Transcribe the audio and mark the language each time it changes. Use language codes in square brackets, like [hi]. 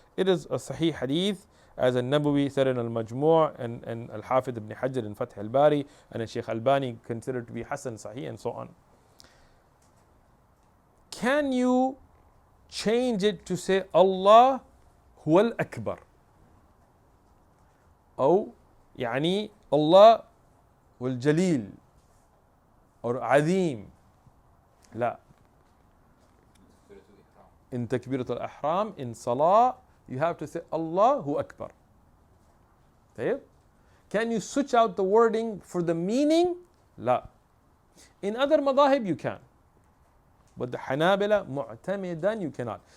[en] It is a Sahih hadith, as An-Nabawi said in Al-Majmu' and Al-Hafidh ibn Hajar in Fath al-Bari, and Shaykh Albani considered to be Hasan Sahih, and so on. Can you change it to say Allah huwal akbar? [ar] أو يعني الله والجليل or عظيم. لا. [en] In takbirat al-ihram, in salah, you have to say Allahu Akbar. Can you switch out the wording for the meaning? [ar] لا. [en] In other madahib you can. But the Hanabila, mu'tamidan, you cannot.